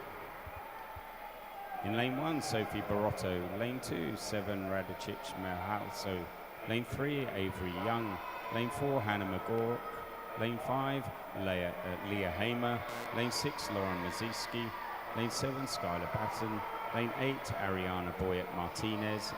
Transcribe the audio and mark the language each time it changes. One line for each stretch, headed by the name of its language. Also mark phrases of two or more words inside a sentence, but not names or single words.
English: In lane 1, Sophie Barotto. Lane 2, 7, Radicic Mahalso. Lane 3, Avery Young. Lane 4, Hannah McGork. Lane 5, Leah Hamer. Lane 6, Lauren Maziski. Lane 7, Skylar Patton. Lane 8, Ariana Boyet Martinez.